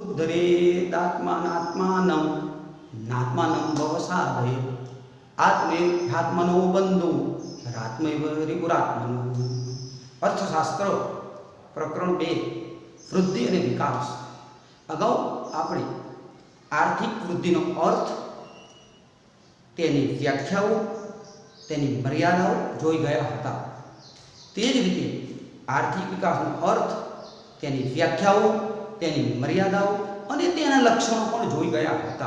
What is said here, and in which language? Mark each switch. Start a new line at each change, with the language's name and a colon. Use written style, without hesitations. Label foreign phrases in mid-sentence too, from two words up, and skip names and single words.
Sanskrit: उद्धरेदात्मानात्मानं नात्मानं भवसाधये आत्मेध्यात्मनो बंधु रात्मैव रिपुरात्मनो।
Gujarati: અર્થશાસ્ત્ર પ્રકરણ 2 વૃદ્ધિ અને વિકાસ। અગાઉ આપણે આર્થિક વૃદ્ધિનો અર્થ, તેની વ્યાખ્યાઓ, તેની મર્યાદાઓ જોઈ ગયા હતા। તે જ રીતે આર્થિક વિકાસનો અર્થ, તેની વ્યાખ્યાઓ, તેની મર્યાદાઓ અને તેના લક્ષણો પણ જોઈ ગયા હતા।